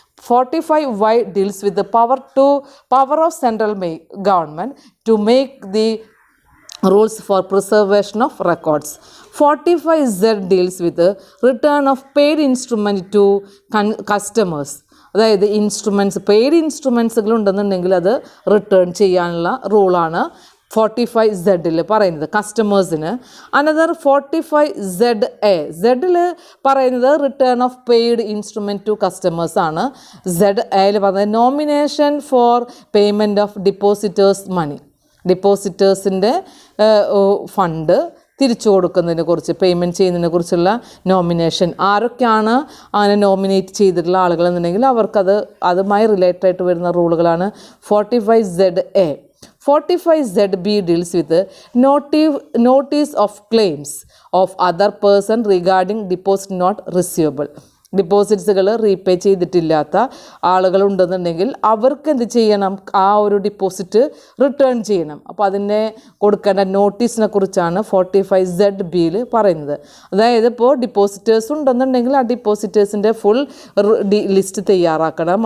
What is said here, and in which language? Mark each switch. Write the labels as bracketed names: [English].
[English] 45Y deals with the power of central government to make the rules for preservation of records. 45Z deals with the return of paid instrument to customers. [Malayalam] അതായത് instruments, paid ഇൻസ്ട്രുമെൻറ്റ്സുകൾ ഉണ്ടെന്നുണ്ടെങ്കിൽ അത് return ചെയ്യാനുള്ള റൂളാണ് 45Z പറയുന്നത് കസ്റ്റമേഴ്സിന്. Another 45ZA, ZL പറയുന്നത് [English] return of paid instrument to customers [Malayalam] ആണ്. ZA പറയുന്നത് [English] nomination for payment of depositors money, [Malayalam] ഡിപ്പോസിറ്റേഴ്സിൻ്റെ fund തിരിച്ചു കൊടുക്കുന്നതിനെ കുറിച്ച്, പേയ്മെൻറ്റ് ചെയ്യുന്നതിനെ കുറിച്ചുള്ള നോമിനേഷൻ. ആരൊക്കെയാണ് അങ്ങനെ നോമിനേറ്റ് ചെയ്തിട്ടുള്ള ആളുകൾ എന്നുണ്ടെങ്കിൽ അവർക്കത് അതുമായി റിലേറ്റഡ് ആയിട്ട് വരുന്ന റൂളുകളാണ് 45ZA. [English] 45ZB deals with notice of claims of other person regarding deposit not receivable. [Malayalam] ഡിപ്പോസിറ്റ്സുകൾ repay ചെയ്തിട്ടില്ലാത്ത ആളുകളുണ്ടെന്നുണ്ടെങ്കിൽ അവർക്ക് എന്ത് ചെയ്യണം, ആ ഒരു ഡിപ്പോസിറ്റ് റിട്ടേൺ ചെയ്യണം. അപ്പോൾ അതിനെ കൊടുക്കേണ്ട നോട്ടീസിനെ കുറിച്ചാണ് 45ZB പറയുന്നത്. അതായത് ഇപ്പോൾ ഡിപ്പോസിറ്റേഴ്സ് ഉണ്ടെന്നുണ്ടെങ്കിൽ ആ ഡിപ്പോസിറ്റേഴ്സിൻ്റെ ഫുൾ ലിസ്റ്റ് തയ്യാറാക്കണം.